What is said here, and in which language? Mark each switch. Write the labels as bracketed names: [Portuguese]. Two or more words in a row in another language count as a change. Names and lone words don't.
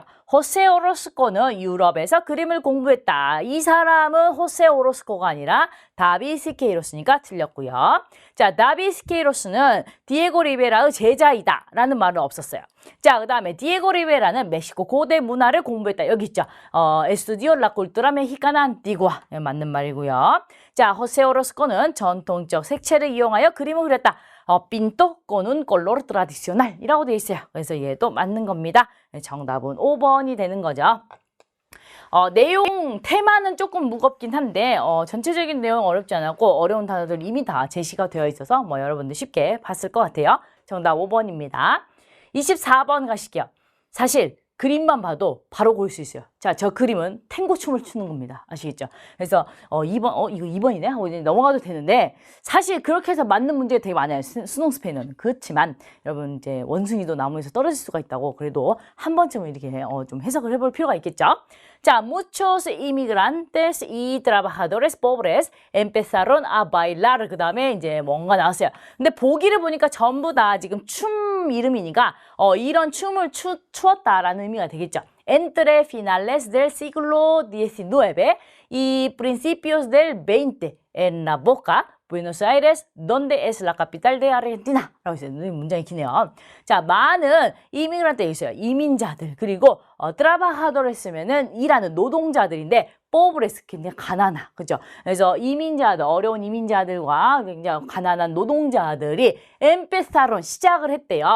[Korean] 호세 오로스코는 유럽에서 그림을 공부했다. 이 사람은 호세 오로스코가 아니라 다비 시케이로스니까 틀렸고요. 자, 다비 시케이로스는 디에고 리베라의 제자이다 라는 말은 없었어요. 자, 그 다음에 디에고 리베라는 멕시코 고대 문화를 공부했다. 여기 있죠. [Spanish] estudió la cultura mexicana antigua. [Korean] 맞는 말이고요. 자, 호세 오로스코는 전통적 색채를 이용하여 그림을 그렸다. [Spanish] pinto con un color tradicional [Korean] 이라고 되어 있어요. 그래서 얘도 맞는 겁니다. 정답은 5번이 되는 거죠. 내용, 테마는 조금 무겁긴 한데 전체적인 내용 어렵지 않았고 어려운 단어들 이미 다 제시가 되어 있어서 뭐 여러분들 쉽게 봤을 것 같아요. 정답 5번입니다. 24번 가실게요. 사실 그림만 봐도 바로 고를 수 있어요. 자, 저 그림은 탱고 춤을 추는 겁니다. 아시겠죠? 그래서 2번, 이거 2번이네? 하고 이제 넘어가도 되는데 사실 그렇게 해서 맞는 문제가 되게 많아요. 수능 스페인어는. 그렇지만 여러분 이제 원숭이도 나무에서 떨어질 수가 있다고 그래도 한 번쯤은 이렇게 좀 해석을 해볼 필요가 있겠죠? 자, [Spanish] muchos inmigrantes y trabajadores pobres empezaron a bailar. [Korean] 그 다음에 이제 뭔가 나왔어요. 근데 보기를 보니까 전부 다 지금 춤 이름이니까 이런 춤을 추었다라는 의미가 되겠죠. [Spanish] Entre finales del siglo XIX y principios del XX en la boca Buenos Aires, ¿dónde es la capital de Argentina? [Korean] 라고 있어요. 문장이 기네요. 자, 많은 이미그란트 있어요. 이민자들. 그리고 트라바하도를 쓰면은 일하는 노동자들인데 포브레스 굉장히 가난하. 그죠? 그래서 이민자들, 어려운 이민자들과 굉장히 가난한 노동자들이 엠페사론 시작을 했대요.